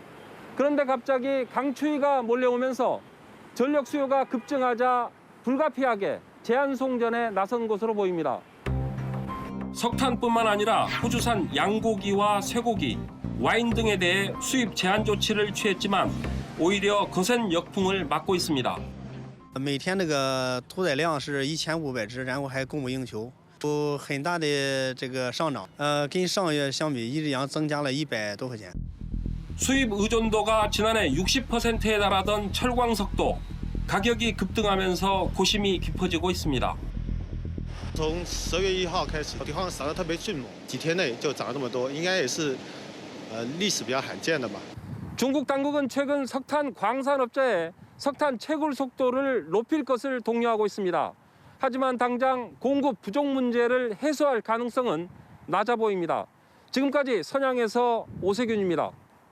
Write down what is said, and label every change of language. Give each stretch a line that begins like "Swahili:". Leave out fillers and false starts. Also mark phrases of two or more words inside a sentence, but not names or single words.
Korean: 그런데 갑자기 강추위가 몰려오면서 전력 수요가 급증하자 불가피하게 제한 송전에 나선 것으로 보입니다. 석탄뿐만 아니라 호주산 양고기와 쇠고기, 와인 등에 대해 수입 제한 조치를 취했지만 오히려 거센 역풍을 맞고 있습니다.
Chinese: 每天那个屠宰量是1500只，然后还供不应求，有很大的这个上涨。跟上月相比，一只羊增加了100多块钱。
Korean: 수입 의존도가 지난해 60%에 달하던 철광석도 가격이 급등하면서 고심이 깊어지고 있습니다.
Chinese: 从10月1号开始，地方涨得特别迅猛，几天内就涨了这么多，应该也是历史比较罕见的吧。
Korean: 중국 당국은 최근 석탄 광산업자의 석탄 채굴 속도를 높일 것을 독려하고 있습니다. 하지만 당장 공급 부족 문제를 해소할 가능성은 낮아 보입니다. 지금까지 선양에서 오세균입니다.